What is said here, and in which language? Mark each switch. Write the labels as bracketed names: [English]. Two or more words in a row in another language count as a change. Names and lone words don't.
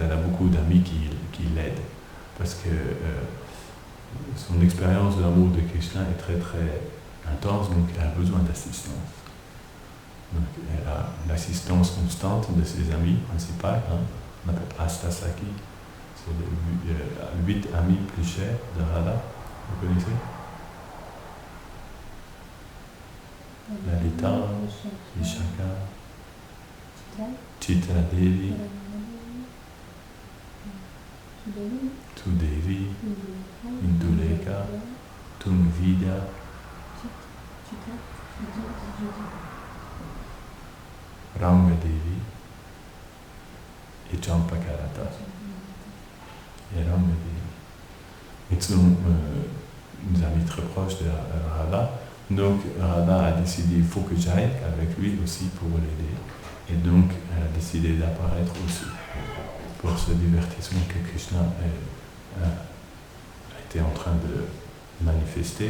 [French] Elle a beaucoup d'amis qui l'aident. Parce que son expérience de l'amour de Krishna est très, très intense, donc elle a besoin d'assistance. Donc, elle a l'assistance constante de ses amis principaux, on appelle Astasaki, c'est les 8 amis plus chers de Radha, vous connaissez? Lalita, Vishaka, Chitra Devi, Sudevi, Induleka, Tungvidya, Ranga Devi et Champakarata. Et Ranga Devi. Ils sont des amis très proches de Radha. Donc Radha a décidé qu'il faut que j'aille avec lui aussi pour l'aider. Et donc elle a décidé d'apparaître aussi pour ce divertissement que Krishna a été en train de manifester.